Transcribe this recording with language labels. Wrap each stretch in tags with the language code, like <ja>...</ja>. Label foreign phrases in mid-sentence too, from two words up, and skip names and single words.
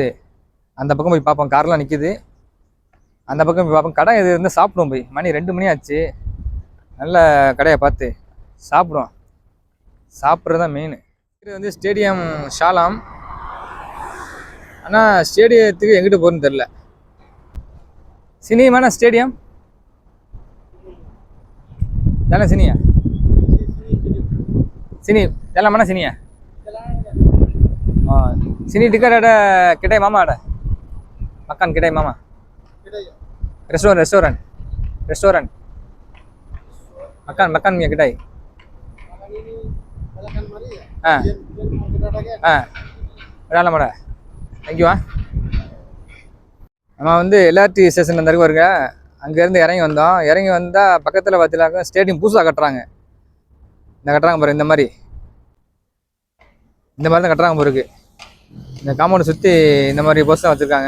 <ta>அந்த பக்கம் போய் பார்ப்போம். கார்லாம் நிற்கிது. அந்த பக்கம் போய் பார்ப்போம். கடை எது இருந்தால் சாப்பிடுவோம். போய் மணி 2 மணி ஆச்சு. நல்ல கடையை பார்த்து சாப்பிடுவோம். சாப்பிட்றது தான் மெயின். இது வந்து ஸ்டேடியம் ஷாலாம். ஆனால் ஸ்டேடியத்துக்கு எங்கிட்டு போகிறதுன்னு தெரில.</ta> <ms>sinimana stadium jalan sini ya? Sini, jalan mana sini ya? Oh, sini dekat ada kedai mama ada. Makan kedai mama. Restoran. Makan punya kedai. Dalam ada.</ms> <en>Thank you.</en> <ta>நம்ம வந்து</ta> <en>LRT station</en> <ta>அந்த வருங்க. அங்கேருந்து இறங்கி வந்தோம். இறங்கி வந்தால் பக்கத்தில் பார்த்தீங்கன்னாக்கா ஸ்டேடியம் புதுசாக கட்டுறாங்க. கட்டுறாங்க பாரு. இந்த மாதிரி தான் கட்டுறாங்க பாருக்கு. இந்த காம்பவுண்ட் சுற்றி இந்த மாதிரி போஸ்ட் தான் வச்சுருக்காங்க.</ta>